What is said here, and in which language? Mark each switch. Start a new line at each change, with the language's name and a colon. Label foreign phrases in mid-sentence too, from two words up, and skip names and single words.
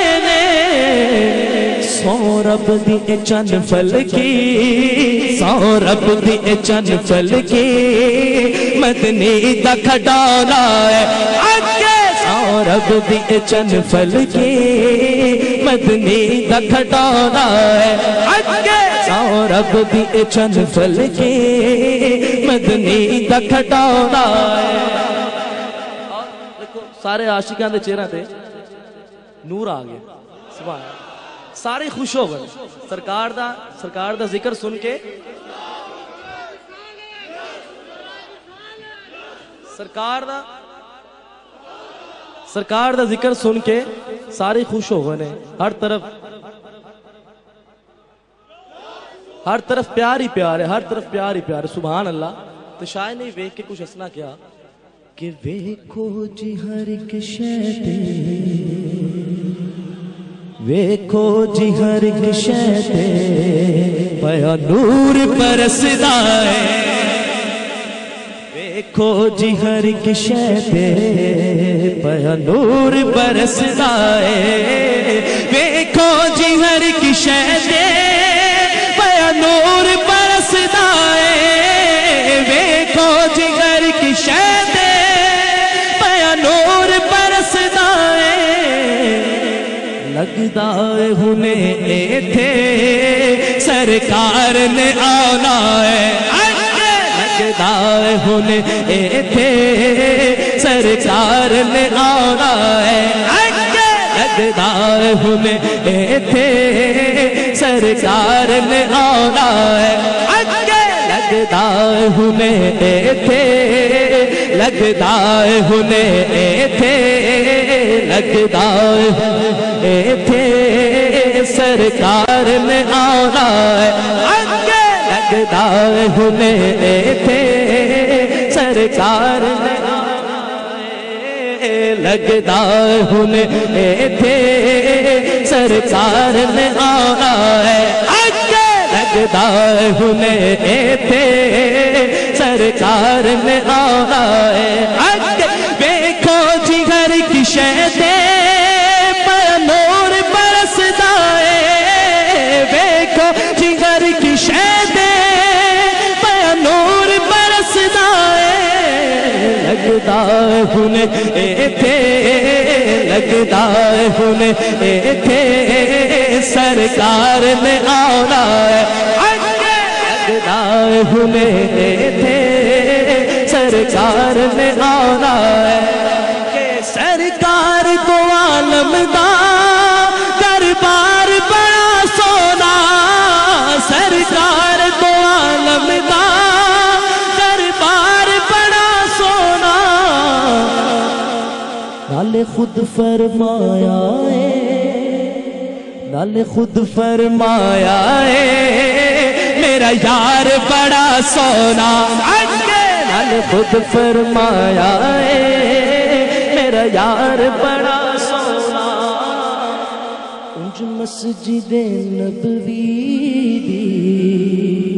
Punjabi: نے سو رب دی چن فلکی سو رب دی چن فلکی مدنی دا کھڈانا ہے سو رب دی چن فلکی مدنی دا کھڈانا ہے سو رب دی چن فلکی مدنی دا کھڈانا ہے سارے عاشقاں دے چہرے تے نور آ گیا
Arabic: سبحان اللہ
Punjabi: سارے خوش ہو گئے سرکار دا ذکر سن کے سرکار دا ذکر سن کے سارے خوش ہو گئے نے ہر طرف پیار ہی پیار ہے ہر طرف پیار ہی پیار ہے
Arabic: سبحان اللہ
Punjabi: تو شاید نہیں ویکھ کے کچھ ہسنا کیا کہ ویکھو جی ہر ایک شے تے ویکھو جی ہر ایک شے تے پیا نور برسدا ہے ویکھو جی ہر ایک شے تے پیا نور برسدا ہے ویکھو جی ہر ایک شے تے پیا نور برسدا ہے ویکھو جی ہر ایک شے تے نور برسدا ہے لگدا ہے ہنے ایتھے سرکار نے آنا ہے لگدا ہے ہنے ایتھے سرکار نے آنا ہے لگدا ہے ہنے ایتھے سرکار نے آنا ہے لگدا ہے ہنے ایتھے لگدا ہے ہنے ایتھے لگدا ہے ایتھے سرکار نے آنا ہے لگدا ہے ہنے ایتھے سرکار نے آنا ہے لگدا ہے ہنے ایتھے سرکار نے آنا ہے لگدا ہنے ایتھے سرکار نے آنا ہے ویکھو جی ہر کی شے تے نور برسدا ہے ویکھو جی ہر کی شے تے نور برسدا ہے لگدا ہنے ایتھے لگدا ہنے ایتھے سرکار نے آنا ہے لگدا ہنے ایتھے سرکار نے آنا ہے کہ سرکار کو عالم دا دربار بڑا سونا سرکار کو عالم دا دربار بڑا سونا نال خود فرمایا ہے نال خود فرمایا ہے میرا یار بڑا سونا نال خود فرمایا ہے میرا یار بڑا سونا انج مسجد نبوی دی